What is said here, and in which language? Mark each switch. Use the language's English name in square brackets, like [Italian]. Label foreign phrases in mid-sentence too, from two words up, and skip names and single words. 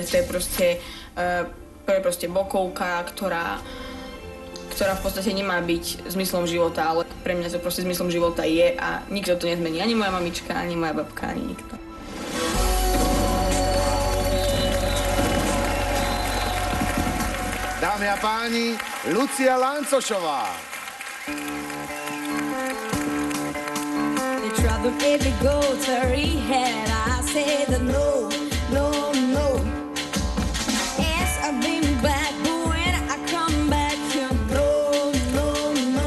[Slovak] To je proste bokovka, ktorá v podstate nemá byť zmyslom života, ale pre mňa to proste zmyslom života je a nikto to nezmení. Ani moja mamička, ani moja babka, ani nikto. Dámy a páni, Lucia Lancošová. [English] They tried to make me go to rehab. I said no, no, no. Yes, I've been back, but when I come back, you no, no, no.